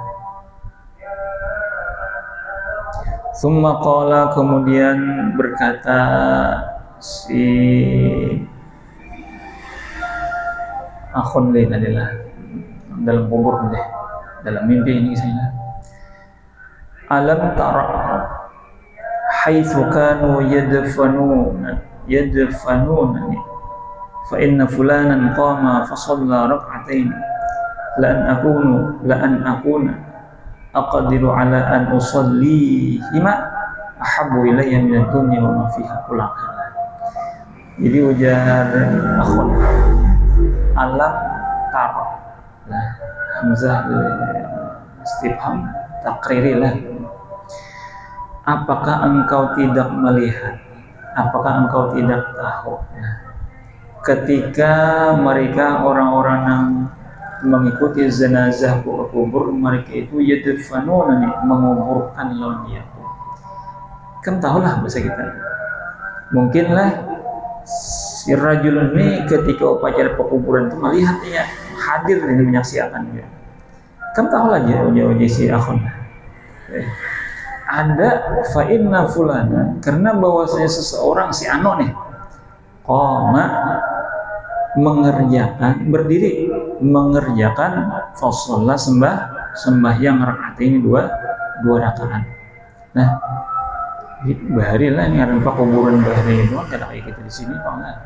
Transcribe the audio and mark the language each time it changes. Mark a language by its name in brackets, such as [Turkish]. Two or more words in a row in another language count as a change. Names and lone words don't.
[Arabic] ثم قال, [Indonesian] kemudian berkata si akhun adalah dalam kubur deh, dalam mimpi ini saya. [Arabic] ألم تر حيث كانوا يدفنون فإن فلانا قام فصلى ركعتين لأن أكون أقدر على أن أصليهما أحب إلي من الدنيا وما فيها كله. [Indonesian] Jadi ujar akhun [Arabic] ألم تر, [Indonesian] nah [Arabic] همزة استفهام تقريري [Indonesian] lah. Apakah engkau tidak melihat? Apakah engkau tidak tahu? Ketika mereka orang-orang yang mengikuti jenazah kubur, mereka itu yadfanuna, menguburkan lawannya. Kan tahulah bahasa kita. Mungkinlah si rajulun ini ketika upacara pekuburan itu melihatnya, hadir dan menyaksikan dia. Kan tahulah dia si akhun. [Arabic] Ada فإن فلانا, [Indonesian] karena bahwasanya seseorang si ano nih qama berdiri mengerjakan fasalla sembahyang rakaat ini dua rakaat. [Banjar] Nah, bahari lah ngaran pak kuburan bahari itu kan kayak kita di sini Pak.